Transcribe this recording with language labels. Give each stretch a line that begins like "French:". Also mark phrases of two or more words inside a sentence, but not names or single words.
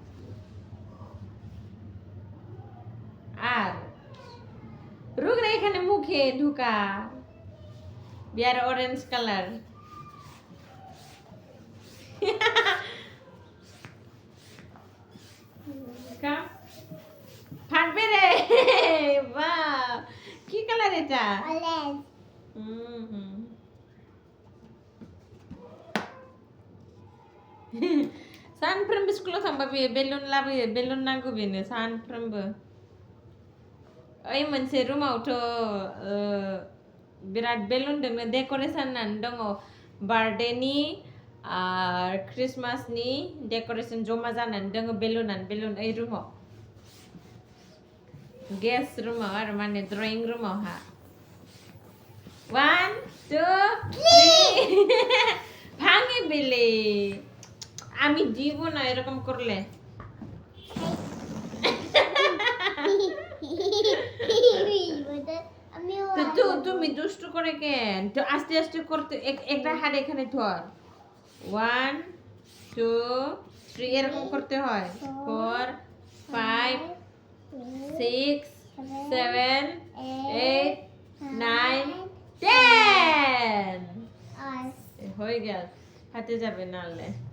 Bangla: আর রুক রে এখানে মুখে ঢুকা বিয়ার অরেঞ্জ কালার ফাটবে রে বাহ কি কালার এটা অরেঞ্জ
Bodo: सानफ्रोमबो स्कुलाव थांबा बे बेलुन लाबोयो बेलुन नांगौ बेनो सानफ्रोमबो ओइ मोनसे रुमावथ' बिराद बेलुन दोङो डेक'रेसन होननानै दङ बार्थडेनि आरो क्रिसमासनि डेक'रेसन जमा जानानै दङ बेलुन ओइ रुमाव गेस्ट रुमाव आरो माने ड्रयिं रुमावहा 1 2
Bangla: 3 ভাঙে বেলে আমি দিব না এরকম করলে তো তুমি দুষ্টু করে কেন তো আস্তে আস্তে করতে একটা হাত এখানে ধর 1 2 3 এরকম করতে হয় 4 5 6 7 8 9 10 হয়ে গেল হাতে যাবে নালে